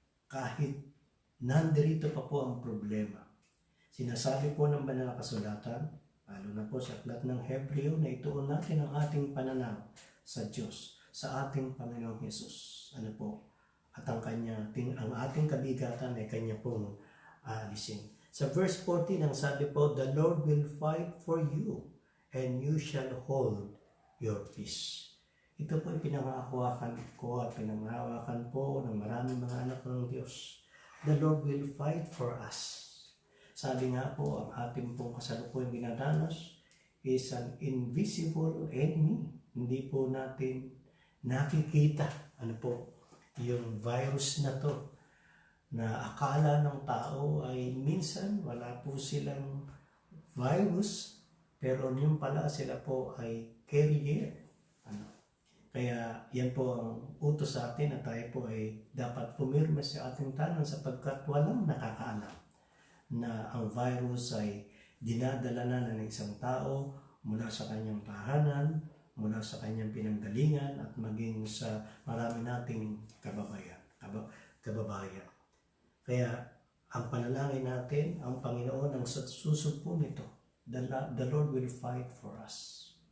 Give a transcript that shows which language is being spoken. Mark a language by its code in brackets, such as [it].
[tl] Kahit nandirito pa po ang problema. Sinasabi po ng banal na kasulatan, lalo na po sa aklat ng Hebreo, na ituon natin ang ating pananaw sa Diyos, sa ating Panginoong Hesus. Ano po? At ang ating kabigatan ay Kanya pong aalisin. Sa verse 14, ang sabi po, [en] "The Lord will fight for you, and you shall hold your peace." [tl] Ito po ay pinangahawakan ko at pinangahawakan po ng maraming mga anak ng Diyos. [en] The Lord will fight for us. [tl] Sabi nga po, ang ating pong kasalukuyang dinadanas [en] is an invisible enemy. [tl] Hindi po natin nakikita yung virus na to, na akala ng tao ay minsan wala po silang virus, pero yun pala sila po ay carrier. Kaya yan po ang utos sa atin na tayo po ay dapat pumirma sa ating tanan sapagkat walang nakakaalam na ang virus ay dinadala na ng isang tao mula sa kanyang tahanan, mula sa kanyang pinanggalingan at maging sa marami nating kababayan. Kaya ang panalangin natin, ang Panginoon ang susumpo nito. [en] The Lord will fight for us.